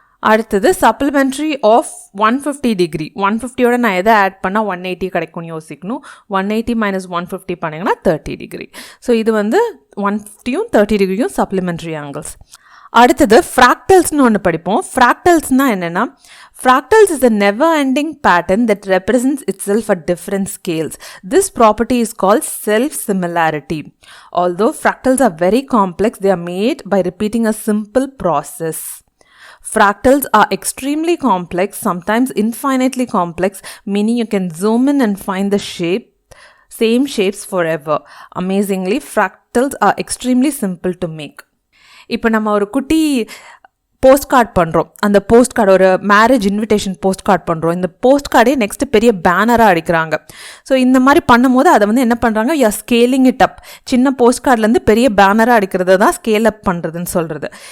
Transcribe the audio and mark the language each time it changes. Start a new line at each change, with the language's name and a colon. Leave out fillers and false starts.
Tamil: அடுத்தது supplementary of 150 degree 150யோட நான் எதை ஆட் பண்ணால் 180 கிடைக்கும்னு யோசிக்கணும். 180 மைனஸ் 150 பண்ணிங்கன்னா 30 டிகிரி. ஸோ இது வந்து 150யும் 30 டிகிரியும் சப்ளிமெண்ட்ரி ஆங்கிள்ஸ். அடுத்தது ஃப்ராக்டல்ஸ்னு ஒன்று படிப்போம். ஃப்ராக்டல்ஸ்னால் என்னென்னா,
English: fractals is a never-ending pattern that represents itself at different scales. This property is called self-similarity. Although fractals are very complex, they are made by repeating a simple process. Fractals are extremely complex, sometimes infinitely complex, meaning you can zoom in and find the same shapes forever. Amazingly, fractals are extremely simple to make.
Tamil: இப்போ நம்ம ஒரு குட்டி post card பண்ணுறோம். அந்த post card ஒரு marriage invitation post card பண்ணுறோம். இந்த post கார்டே next பெரிய பேனராக அடிக்கிறாங்க. ஸோ இந்த மாதிரி பண்ணும்போது அதை வந்து என்ன பண்ணுறாங்க,
English: Scaling it up.
Tamil: சின்ன போஸ்ட் கார்ட்லேருந்து பெரிய பேனராக அடிக்கிறது தான் ஸ்கேல் அப் பண்ணுறதுன்னு சொல்கிறது.